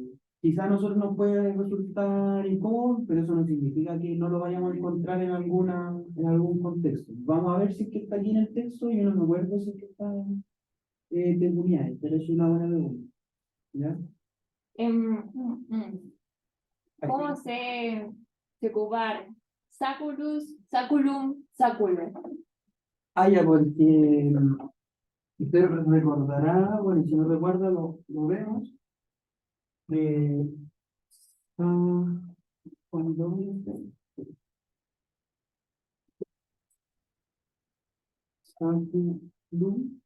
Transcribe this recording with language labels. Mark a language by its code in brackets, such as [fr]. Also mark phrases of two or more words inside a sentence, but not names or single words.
[es] Quizá a nosotros nos puede resultar incómodo, pero eso no significa que no lo vayamos a encontrar en algún contexto. Vamos a ver si es que está aquí en el texto, yo no me acuerdo si es que está peculiar, pero es una buena pregunta. ¿Ya? ¿Cómo se ocupar? [la] Saculus, saculum, saculo. [es] Ah, ya, porque usted recordará, bueno, si no recuerda, lo vemos. Eh, cuando saculum,